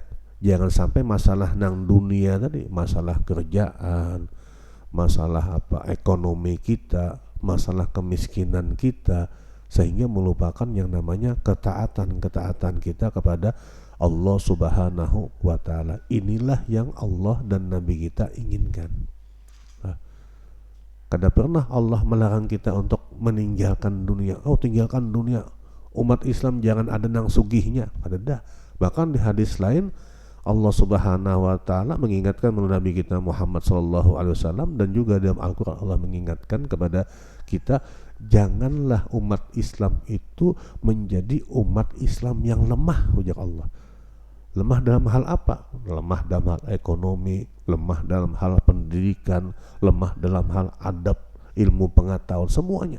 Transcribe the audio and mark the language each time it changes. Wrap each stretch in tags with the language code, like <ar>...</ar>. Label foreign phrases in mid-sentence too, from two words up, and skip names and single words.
<id>Jangan sampai masalah nang dunia tadi, masalah kerjaan, masalah apa ekonomi kita, masalah kemiskinan kita, sehingga melupakan yang namanya ketaatan kita kepada Allah</id> <ar>سبحانه وتعالى.</ar> <id>Inilah yang Allah dan Nabi kita inginkan. Nah, kada pernah Allah melarang kita untuk meninggalkan dunia.</id> <bjn>Oh, tinggalkan dunia, umat Islam jangan ada nang sugihnya, kada dah.</bjn> <id>Bahkan di hadis lain Allah</id> <ar>سبحانه وتعالى</ar> <id>mengingatkan melalui Nabi kita Muhammad</id> <ar>صلى الله عليه وسلم,</ar> <id>dan juga dalam Al-Qur'an Allah mengingatkan kepada kita, janganlah umat Islam itu menjadi umat Islam yang lemah, ujar Allah. Lemah dalam hal apa? Lemah dalam hal ekonomi, lemah dalam hal pendidikan, lemah dalam hal adab, ilmu pengetahuan, semuanya.</id>